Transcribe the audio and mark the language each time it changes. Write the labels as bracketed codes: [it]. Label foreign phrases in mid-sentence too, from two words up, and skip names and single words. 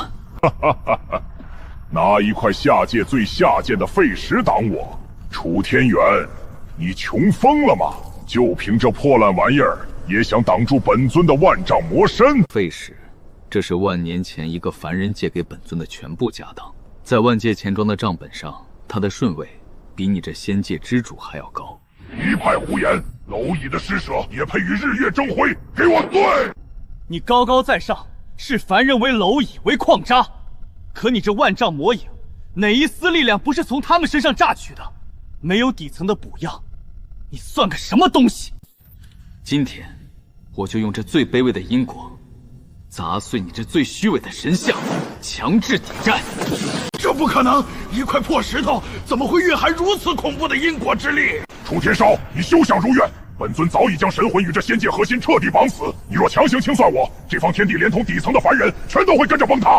[zh] 哈哈哈哈！拿一塊下界最下賤的廢石擋我，楚天元，你窮瘋了嗎？就憑這破爛玩意兒，也想擋住本尊的萬丈魔身？廢石， 這是萬年前一個凡人借給本尊的全部家當，在万界錢莊的賬本上，他的順位比你這仙界之主還要高。一派胡言！蝼蚁的施舍也配与日月争辉？给我对！你高高在上，视凡人为蝼蚁，为矿渣，可你这万丈魔影，哪一丝力量不是從他們身上榨取的？沒有底層的補養，你算個什麼東西？今天，我就用這最卑微的因果，砸碎你這最虛偽的神像，強制抵債。這不可能！一塊破石頭怎麼會蘊含如此恐怖的因果之力？楚天燒，你休想如願！本尊早已將神魂與這仙界核心徹底綁死。你若強行清算我，這方天地連同底層的凡人，全都會跟着崩塌。